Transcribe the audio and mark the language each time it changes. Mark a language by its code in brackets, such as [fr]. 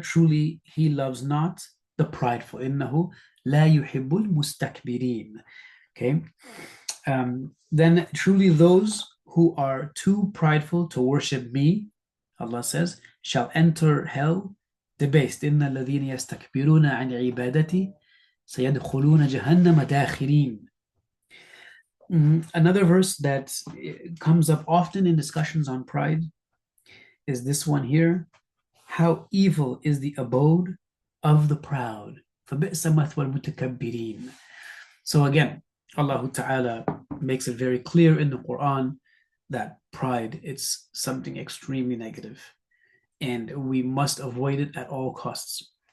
[en] Truly, he loves not the prideful. [ar] إنه لا يحب المستكبرين. [en] Okay. Then truly those who are too prideful to worship me, Allah says, shall enter hell debased. [ar] إن الذين يستكبرون عن عبادتي سيدخلون جهنم داخرين. [en] Another verse that comes up often in discussions on pride is this one here. How evil is the abode of the proud. [ar] فَبِئْسَ مَثْوَى الْمُتَكَبِّرِينَ. [en] So again, Allah Ta'ala makes it very clear in the Quran that pride, it's something extremely negative, and we must avoid it at all costs.